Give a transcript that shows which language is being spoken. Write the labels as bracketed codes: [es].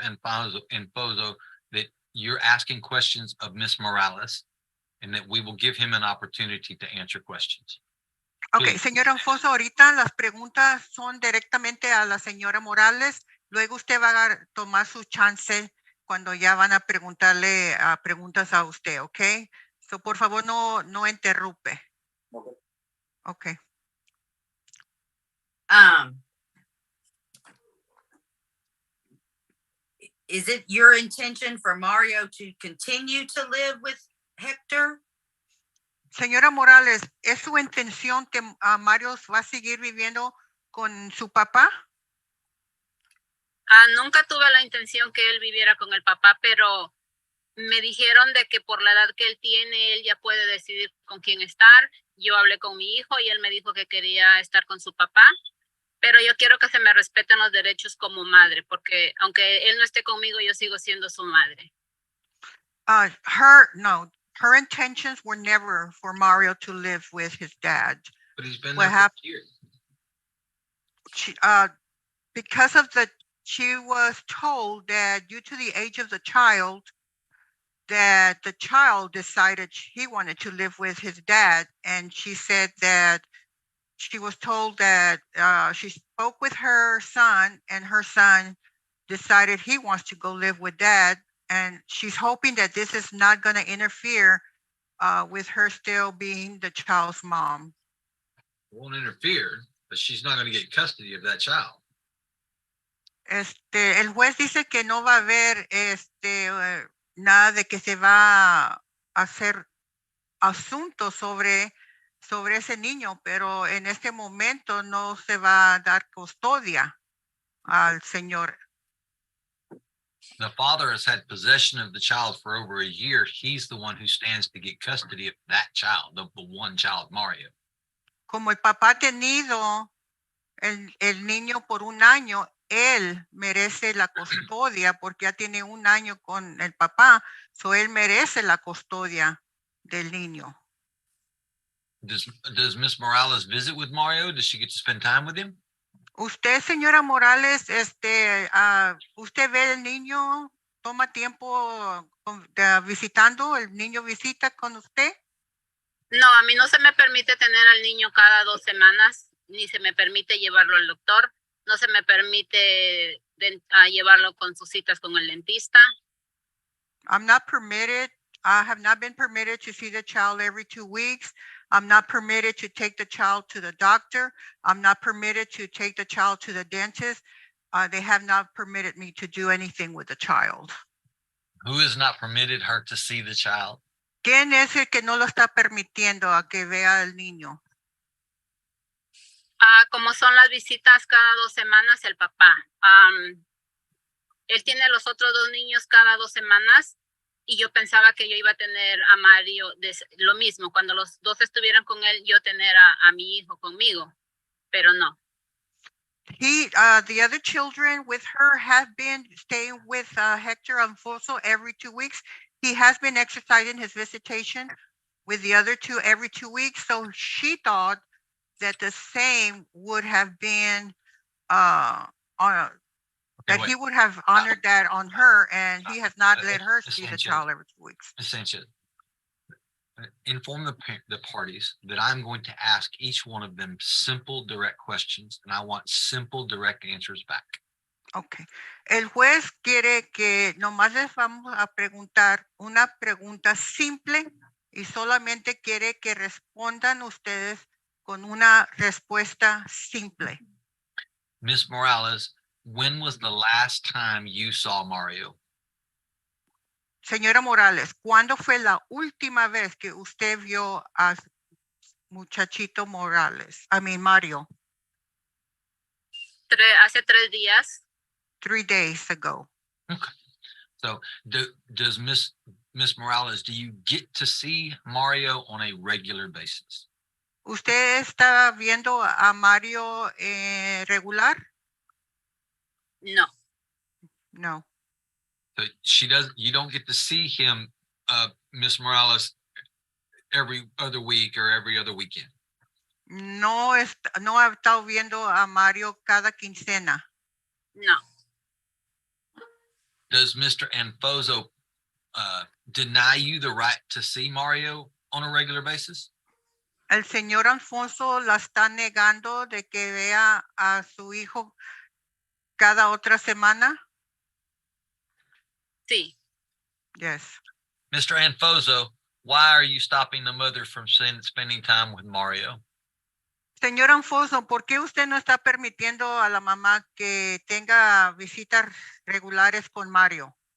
[en] Enfoso that you're asking questions of Miss Morales and that we will give him an opportunity to answer questions. Ok, Please. [es] señor Anfoso, ahorita las preguntas son directamente a la señora Morales. Luego usted va a tomar su chance cuando ya van a preguntarle preguntas a usted, ¿ok? So, por favor, no interrumpe. [en] Okay. Ok. Is it your intention for Mario to continue to live with Hector? [es] Señora Morales, ¿es su intención que Mario va a seguir viviendo con su papá? Nunca tuve la intención que él viviera con el papá, pero me dijeron de que por la edad que él tiene, él ya puede decidir con quién estar. Yo hablé con mi hijo y él me dijo que quería estar con su papá, pero yo quiero que se me respeten los derechos como madre, porque aunque él no esté conmigo, yo sigo siendo su madre. [en] Her intentions were never for Mario to live with his dad. But he's been What there for happened? years. Because of she was told that due to the age of the child, that the child decided he wanted to live with his dad. And she said that she was told that she spoke with her son and her son decided he wants to go live with dad. And she's hoping that this is not going to interfere with her still being the child's mom. It won't interfere, but she's not going to get custody of that child. [es] El juez dice que no va a haber nada de que se va a hacer asunto sobre ese niño, pero en este momento no se va a dar custodia al señor. [en] The father has had possession of the child for over a year. He's the one who stands to get custody of that child, the one child, Mario. [es] Como el papá ha tenido el niño por un año, él merece la custodia porque ya tiene un año con el papá, so él merece la custodia del niño. [en] Does Miss Morales visit with Mario? Does she get to spend time with him? [es] Usted, señora Morales, usted ve el niño, toma tiempo visitando, el niño visita con usted. No, a mí no se me permite tener al niño cada 2 semanas, ni se me permite llevarlo al doctor, no se me permite llevarlo con sus citas con el dentista. [en] I'm not permitted, I have not been permitted to see the child every 2 weeks. I'm not permitted to take the child to the doctor. I'm not permitted to take the child to the dentist. They have not permitted me to do anything with the child. Who has not permitted her to see the child? [es] ¿Quién es el que no lo está permitiendo a que vea al niño? como son las visitas cada 2 semanas, el papá. Él tiene los otros 2 niños cada 2 semanas y yo pensaba que yo iba a tener a Mario lo mismo. Cuando los 2 estuvieran con él, yo tener a mi hijo conmigo, pero no. [en] The other children with her have been staying with Hector Alfonso every 2 weeks. He has been exercising his visitation with the other 2 every 2 weeks. So she thought that the same would have been that wait. he would have honored that on her, and he has not let her Ms. see the Sanchez. child every 2 weeks. Ms. Sanchez, inform the parties that I'm going to ask each one of them simple, direct questions, and I want simple, direct answers back. Okay. [es] El juez quiere que nomás les vamos a preguntar una pregunta simple y solamente quiere que respondan ustedes con una respuesta simple. [en] Ms. Morales, when was the last time you saw Mario? [es] Señora Morales, ¿cuándo fue la última vez que usted vio a muchachito Morales? Mario. Hace 3 días. [en] 3 days ago. Okay. So does Miss Morales, do you get to see Mario on a regular basis? [es] ¿Usted está viendo a Mario regular? No. [en] No. So you don't get to see him, Miss Morales, every other week or every other weekend. [es] No ha estado viendo a Mario cada quincena. No. [en] Does Mr. Anfoso deny you the right to see Mario on a regular basis? [es] El señor Alfonso la está negando de que vea a su hijo cada otra semana. Sí. [en] Yes. Mr. Anfoso, why are you stopping the mother from spending time with Mario? [es] Señor Anfoso, ¿por qué usted no está permitiendo a la mamá que tenga visitas regulares con Mario?